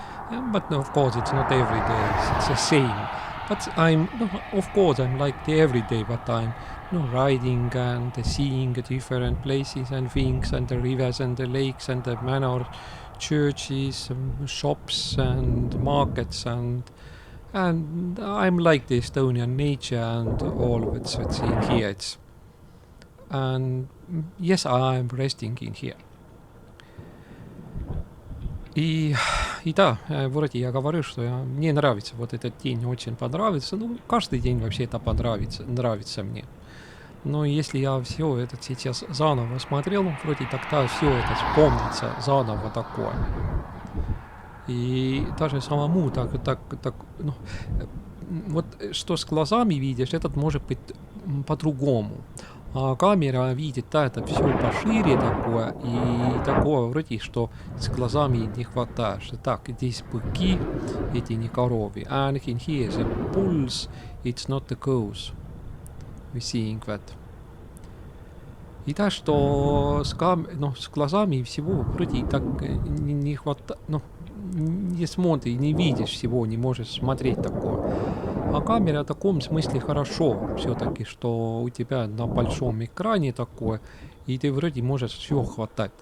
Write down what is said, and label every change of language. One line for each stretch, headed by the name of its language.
English: But no, of course, it's not every day. It's the same. But of course, I'm like the every day, but I'm riding and seeing different places and things, and the rivers and the lakes and the manor, churches, shops and markets and And I'm like the Estonian nature and all what's in here. And yes, I'm resting in here.
Russian: И да, вроде я говорю, что мне нравится вот этот день, очень понравится. Ну, каждый день вообще это нравится мне. Но если я все это сейчас заново смотрел, вроде тогда все это вспомнится заново такое. И даже самому так, ну, вот что с глазами видишь, этот может быть по-другому. А камера видит, да, это все пошире такое, и такое вроде, что с глазами не хватает. Что так, здесь быки, эти не коровы.
English: And in here the bulls, it's not the cows. We're seeing that.
Russian: И да, что с глазами всего вроде так не хватает, ну, не смотришь, не видишь всего, не можешь смотреть такое. А камера в таком смысле хорошо все-таки, что у тебя на большом экране такое, и ты вроде можешь все хватать.